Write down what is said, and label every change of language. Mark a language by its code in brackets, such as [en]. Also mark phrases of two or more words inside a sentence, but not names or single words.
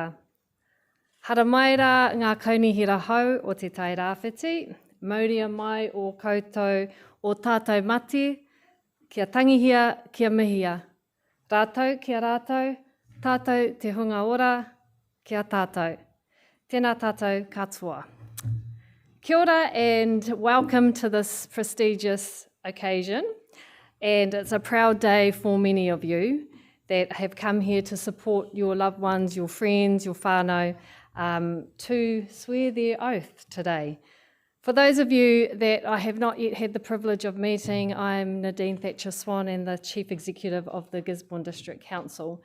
[mi] Hara mai rā ngā kaunihira hau o te tai rāwhiti, mauria mai o koutou o tātou mati, kia tangihia, kia mihia. Rātou kia rātou, tātou te hunga ora, kia tātou. Tēnā tātou katoa. Kia ora [en] and welcome to this prestigious occasion. And it's a proud day for many of you that have come here to support your loved ones, your friends, your whānau, to swear their oath today. For those of you that I have not yet had the privilege of meeting, I'm Nadine Thatcher-Swan and the Chief Executive of the Gisborne District Council.